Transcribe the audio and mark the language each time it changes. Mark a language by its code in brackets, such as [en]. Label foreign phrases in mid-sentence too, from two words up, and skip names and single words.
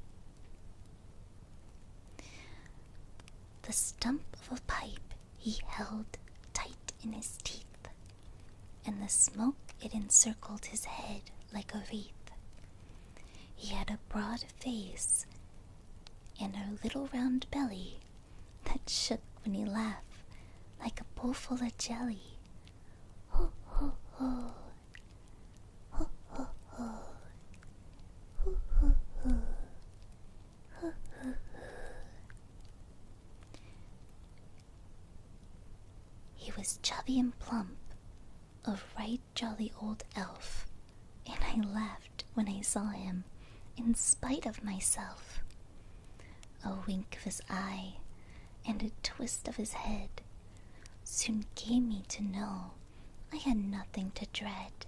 [en] The stump of a pipe he held tight in his teeth, and the smoke it encircled his head like a wreath. He had a broad face and a little round belly that shook when he laughed like a bowl full of jelly. Ho, ho, ho. Ho, ho, ho. Ho, ho, ho. Ho, ho, ho. He was chubby and plump, a right jolly old elf, and I laughed when I saw him, in spite of myself. A wink of his eye and a twist of his head soon gave me to know I had nothing to dread.